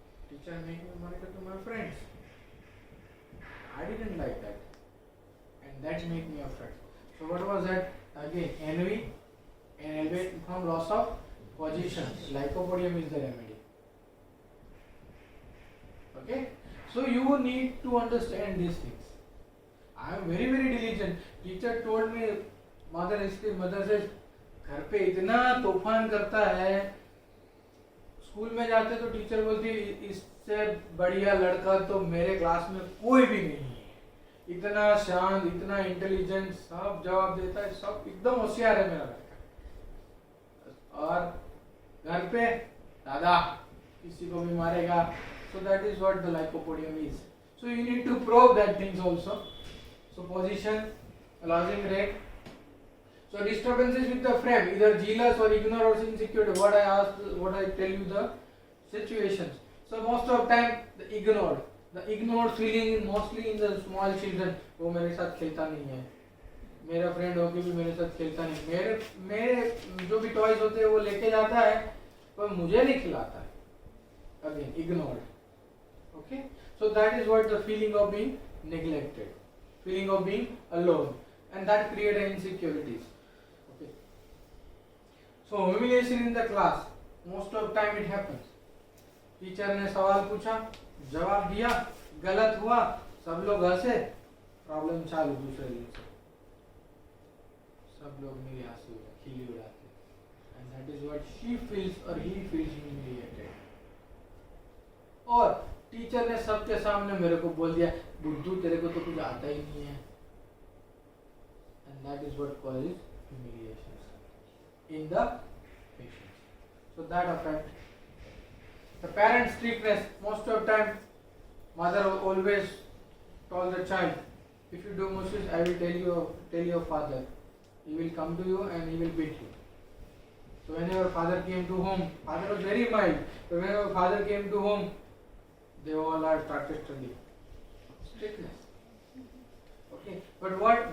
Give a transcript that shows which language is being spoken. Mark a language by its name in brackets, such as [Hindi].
[English] Teacher made me a monitor to my friends. I didn't like that, and that made me afraid. So what was that? Again, envy and elevate from loss of position. Lycopodium is the remedy. Okay, so you need to understand these things. I am very diligent. Teacher told me, mother says, [Hindi] घर पे इतना तूफान करता है, school में जाते तो teacher बोलती इससे बढ़िया लड़का तो मेरे क्लास में कोई भी नहीं है, इतना शांत, इतना इंटेलिजेंट, सब जवाब देता है, सब एकदम होशियार है मेरा लड़का. और घर पे दादा किसी को भी मारेगा. [English] So that is what the lycopodium is. So you need to probe that things also. So position, losing rate. So disturbances with the frame, either jealous or ignore or insecure. What I tell you the situations. So most of time the ignored feeling mostly in the small children. [Hindi] वो मेरे साथ खेलता नहीं है, मेरा friend होके भी मेरे साथ खेलता नहीं, मेरे जो भी टॉयज होते हैं वो लेके जाता है पर मुझे नहीं खिलाता है. [English] Again, ignored. Okay, so that is what the feeling of being neglected, feeling of being alone, and that creates insecurities. Okay, so humiliation in the class, most of time it happens. [Hindi] Teacher ने सवाल पूछा, जवाब दिया, गलत हुआ, सब लोग हंसे, प्रॉब्लम चालू दूसरे दिन से, सब लोग मेरी हंसी खिली उड़ाते, [English] and that is what she feels or he feels humiliated. [Hindi] और टीचर ने सबके सामने मेरे को बोल दिया, बुद्धू तेरे को तो कुछ आता ही नहीं है, [English] and that is what causes humiliations in the patients. So that affect the parent strictness. Most of time mother always told the child, if you do mushes, I will tell your father, he will come to you and he will beat you. So whenever father came to home, father was very mild, but whenever father came to home, they all are started studying. Strictness. Okay, but what?